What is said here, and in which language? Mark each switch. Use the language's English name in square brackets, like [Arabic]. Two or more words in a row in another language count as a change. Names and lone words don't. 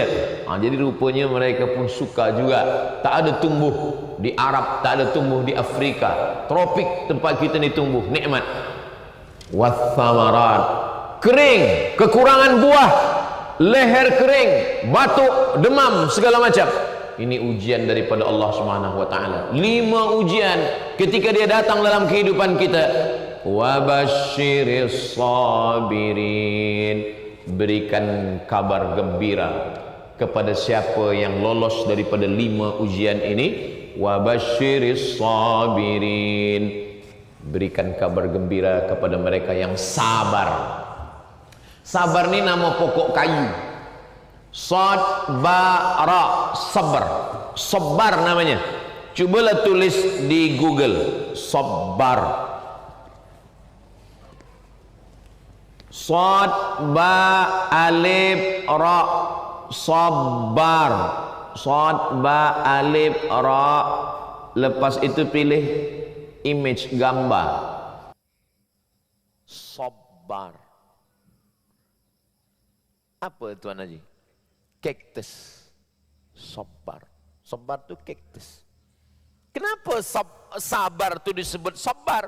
[Malay] Jadi rupanya mereka pun suka juga. Tak ada tumbuh di Arab, tak ada tumbuh di Afrika. Tropik tempat kita ni tumbuh, nikmat. Wathamarat, kering, kekurangan buah, leher kering, batuk, demam, segala macam. Ini ujian daripada Allah [Arabic] سبحانه وتعالى. [Malay] 5 ujian ketika dia datang dalam kehidupan kita. [Arabic] وبشر الصابرين, [Malay] berikan kabar gembira kepada siapa yang lolos daripada 5 ujian ini. [Arabic] وبشر الصابرين, [Malay] berikan kabar gembira kepada mereka yang sabar. Sabar ni nama pokok kayu. Sad ba ra, sabar. Sabar namanya. Cubalah tulis di Google, sabar. Sad ba alif ra, sabar. Sad ba alif ra. Lepas itu pilih image, gambar. Sabar. Apa Tuan Haji? Cactus. Sabar. Sabar tu cactus. Kenapa sabar tu disebut sabar?